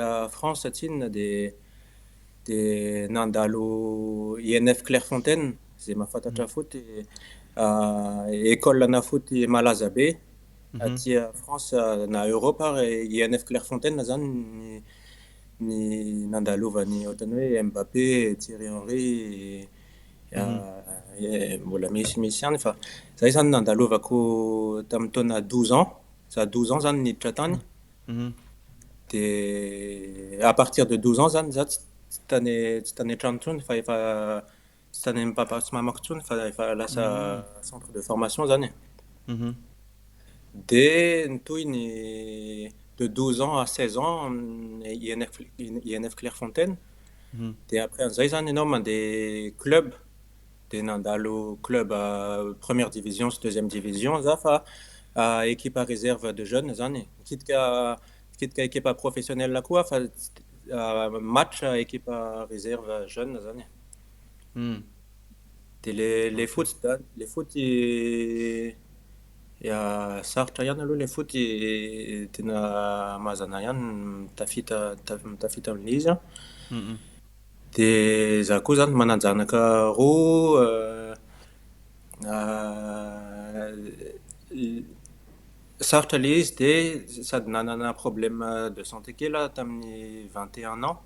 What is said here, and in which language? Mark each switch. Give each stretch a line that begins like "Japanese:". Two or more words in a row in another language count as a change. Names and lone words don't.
Malagasy: France tsinona de nandalo INF Clairefontaine zay mahafantatra
French: foot école-
Malagasy: na foot malaza be aty France na Europe ary INF Clairefontaine zany ny nandalovan'ny ohatrany hoe Mbappé, Thierry Henry mbola misy ihany fa zay zany nandalovako tamin'ny taona 12 ans. Ça 12 ans zany niditra tany. De
French: à partir de 12 ans
Malagasy: zany za tsy tany an-trano intsony fa efa tsy tany amin'ny papa sy mamako intsony fa efa lasa
French: centre de formation
Malagasy: zany. De nitohy ny de
French: 12 ans à 16 ans
Malagasy: INF Clairefontaine. De après an'izay zany ianao mandeha club de nandalo
French: club première division
Malagasy: sy
French: deuxième division
Malagasy: za fa
French: équipe à réserve de jeunes
Malagasy: zany kitika
French: équipe professionnelle
Malagasy: koa fa
French: match équipe à réserve jeune
Malagasy: zany. De
French: les foot
Malagasy: ya sarotra ihany aloha
French: le foot
Malagasy: tena mazana ihany mitafita amin'izy. De za koa zany mananjanaka roa sarotra le izy de sady nanana
French: problème de santé
Malagasy: kely tamin'ny 21 ans.